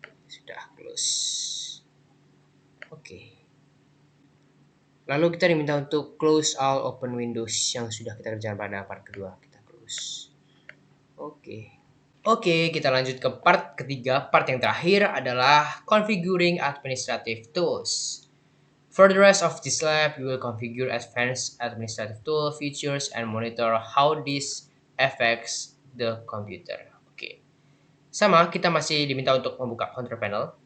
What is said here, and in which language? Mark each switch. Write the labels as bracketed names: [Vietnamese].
[Indonesian] Sudah close. Oke. Lalu kita diminta untuk [English] close all open windows [Indonesian] yang sudah kita kerjakan pada part kedua. Kita close. Oke. Oke, kita lanjut ke part ketiga. Part yang terakhir adalah configuring administrative tools. [English] For the rest of this lab, we will configure advanced administrative tool features and monitor how this affects the computer. [Indonesian] Oke. Sama, kita masih diminta untuk membuka control panel.